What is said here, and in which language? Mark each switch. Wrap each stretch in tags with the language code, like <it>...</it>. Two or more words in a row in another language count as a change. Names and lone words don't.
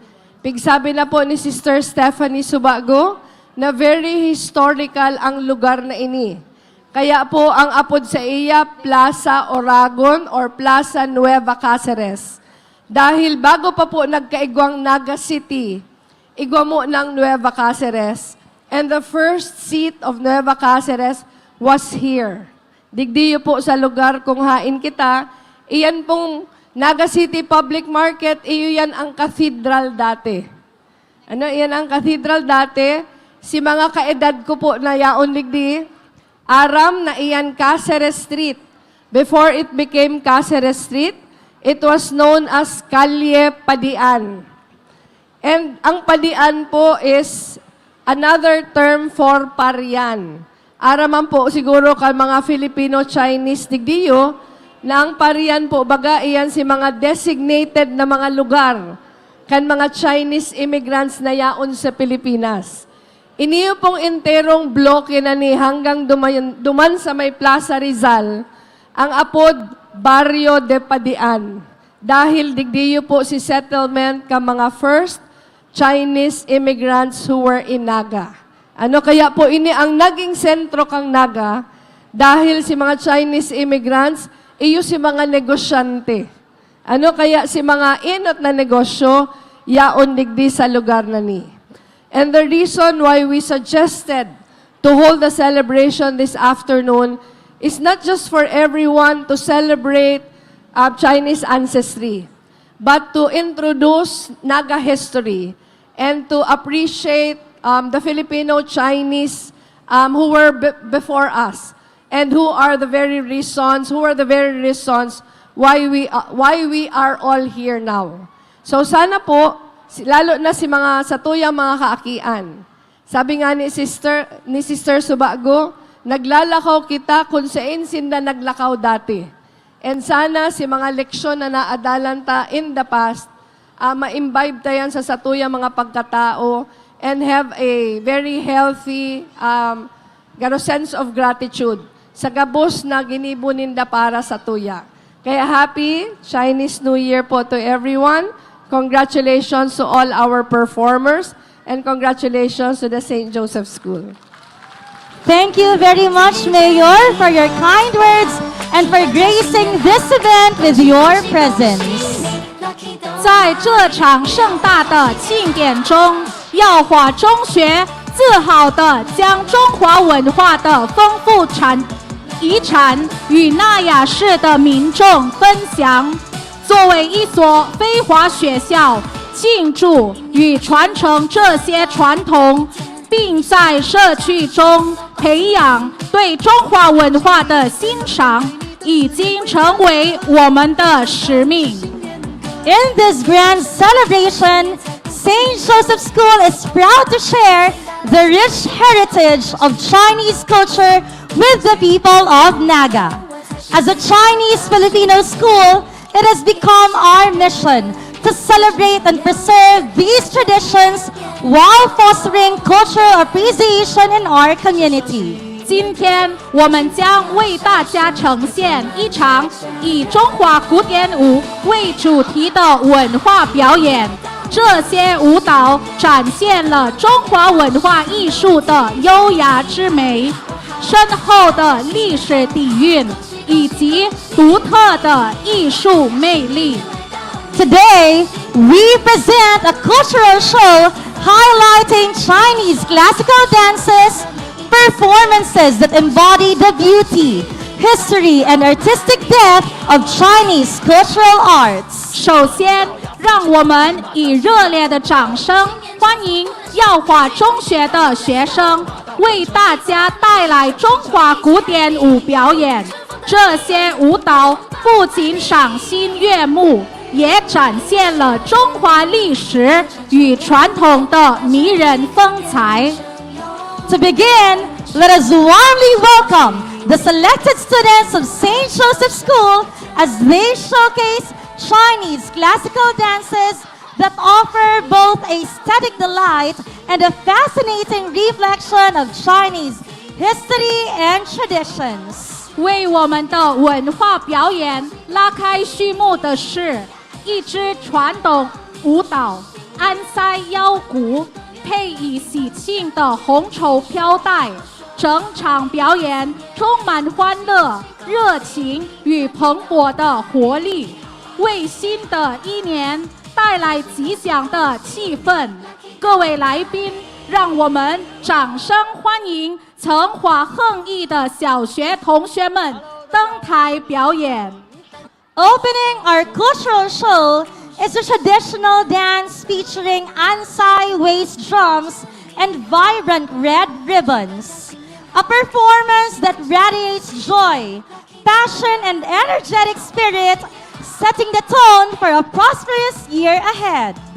<bik>Pigsabi na po ni Sister Stephanie Subago na</bik> <en>very historical</en> <bik>ang lugar na ini. Kaya po ang apod sa iya, Plaza Oragon or Plaza Nueva Cáceres. Dahil bago pa po nagkaigwang Naga City, igwa mo ng Nueva Cáceres.</bik> <en>And the first seat of Nueva Cáceres was here.</en> <bik>Digdiyo po sa lugar kung hain kita, iyan pong Naga City Public Market, iyo yan ang cathedral dati. Ano, iyan ang cathedral dati. Si mga kaedad ko po na yaon ligdi, aram na iyan Cáceres Street.</bik> <en>Before it became Cáceres Street, it was known as Calle Padian. And</en> <bik>ang Padian po</bik> <en>is another term for Parian.</en> <bik>Araman po siguro kay mga Filipino-Chinese digdiyo, na ang Parian po, baga iyan si mga designated na mga lugar kan mga</bik> <en>Chinese immigrants</en> <bik>na yaon sa Pilipinas. Iniyo pong enterong bloke na ni hanggang duman sa may Plaza Rizal, ang apod Barrio de Padian. Dahil digdiyo po si settlement ka mga</bik> <en>first Chinese immigrants who were in Naga.</en> <bik>Ano kaya po ini ang naging sentro kang Naga dahil si mga</bik> <en>Chinese immigrants,</en> <bik>iyo si mga negosyante. Ano kaya si mga inot na negosyo, yaon digdi sa lugar na ni.</bik> <en>And the reason why we suggested to hold the celebration this afternoon is not just for everyone to celebrate Chinese ancestry, but to introduce Naga history and to appreciate the Filipino-Chinese who were before us and who are the very reasons why we are all here now.</en> <bik>So sana po, lalo na si mga satuyang mga kaakian. Sabi nga ni Sister Subago, naglalakaw kita kung saan sinda naglakaw dati. And sana si mga leksyon na naadalan ta</bik> <en>in the past,</en> <bik>ma-imbibe tayan sa satuyang mga pagkatao</bik> <en>and have a very healthy sense of gratitude</en> <bik>sa gabos na ginibuninda para sa tuya.</bik> <en>Kaya happy Chinese New Year po to everyone. Congratulations to all our performers And congratulations to the St. Joseph School. Thank you very much, Mayor, for your kind words and for gracing this event with your presence.</en> <zh>在这场盛大的庆典中，耀华中学自豪地将中华文化的丰富遗产与纳雅市的民众分享。作为一所非华学校，庆祝与传承这些传统，并在社区中培养对中华文化的欣赏，已经成为我们的使命。</zh> <en>In this grand celebration, St. Joseph School is proud to share the rich heritage of Chinese culture with the people of Naga. As a Chinese-Filipino school, it has become our mission to celebrate and preserve these traditions while fostering cultural appreciation in our community.</en> <zh>今天我们将为大家呈现一场以中华古典舞为主题的文化表演。这些舞蹈展现了中华文化艺术的优雅之美、深厚的历史底蕴以及独特的艺术魅力。</zh> <en>Today, we present a cultural show highlighting Chinese classical dances, performances that embody the beauty, history, and artistic depth of Chinese cultural arts.</en> <zh>首先，让我们以热烈的掌声欢迎耀华中学的学生为大家带来中华古典舞表演。这些舞蹈不仅赏心悦目，也展现了中华历史与传统的迷人风采。</zh> <en>To begin, let us warmly welcome the selected students of St. Joseph School as they showcase Chinese classical dances that offer both aesthetic delight and a fascinating reflection of Chinese history and traditions.</en> <zh>为我们的文化表演拉开序幕的是一支传统舞蹈安塞腰鼓，配以喜庆的红绸飘带，整场表演充满欢乐、热情与蓬勃的活力，为新的一年带来吉祥的气氛。各位来宾，让我们掌声欢迎曾华横溢的小学同学们登台表演。</zh> <en>Opening our cultural show is a traditional dance featuring Ansai waist drums and vibrant red ribbons. A performance that radiates joy, passion, and energetic spirit, setting the tone for a prosperous year ahead.</en>